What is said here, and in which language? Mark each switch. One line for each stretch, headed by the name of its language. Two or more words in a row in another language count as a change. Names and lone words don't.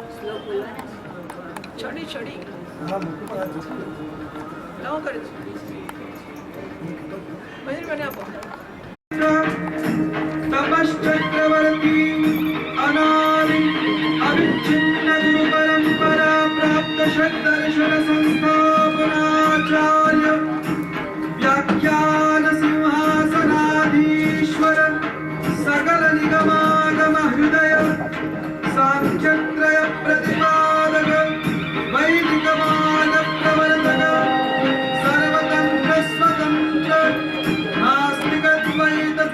Gujarati: છડી છડી લાવો કરે છે બહેન મને આપો
Sanskrit: तपश्चक्रवर्ती अनादि अविच्छिन्न गुरु परंपरा प्राप्त शब्दर्शन संस्थापनाचार्य व्याख्यान सिंहासनाधीश्वर सकल निगमागम हृदय सांख्यत्रय प्रतिपादक वैदिक मार्ग प्रवर्तक सर्वतंत्र स्वतंत्र नास्तिक द्वैत